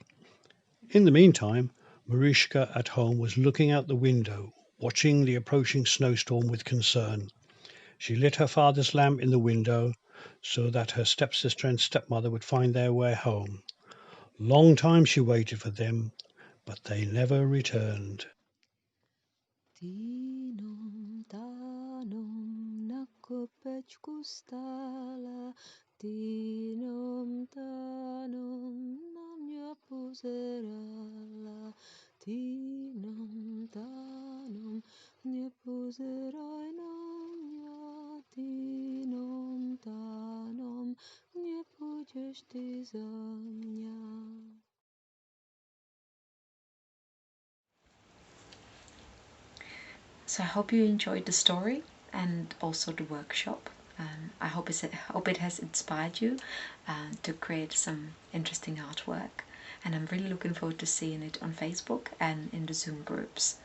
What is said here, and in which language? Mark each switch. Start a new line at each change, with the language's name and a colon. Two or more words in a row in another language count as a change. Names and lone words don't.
English: In the meantime, Marushka at home was looking out the window, watching the approaching snowstorm with concern. She lit her father's lamp in the window so that her stepsister and stepmother would find their way home. Long time she waited for them, but they never returned.
Slovak: Tinom tanom nakopečku stála, tinom tanom na mňa pozerala, tinom tanom nepozeraj na mňa, tinom tanom nepôjdeš ty za mňa.
English: So I hope you enjoyed the story and also the workshop. I hope it has inspired you to create some interesting artwork, and I'm really looking forward to seeing it on Facebook and in the Zoom groups.